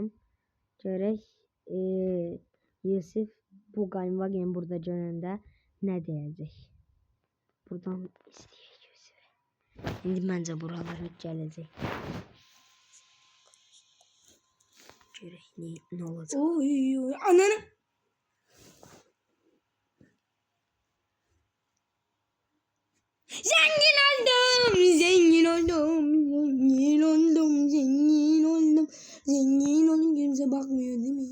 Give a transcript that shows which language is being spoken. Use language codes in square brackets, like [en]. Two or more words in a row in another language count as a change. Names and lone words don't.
[az] Görək Yusuf bu Gainwageni burada görəndə nə deyəcək. Buradan istəyək Yusuf'u. İndi məncə buralara gələcək. Görək nə olacaq. Oy ananı. [tr] Zengin oldum, zengin oldum, zengin oldum, zengin oldum, zengin oldum. Kimse bakmıyor değil mi?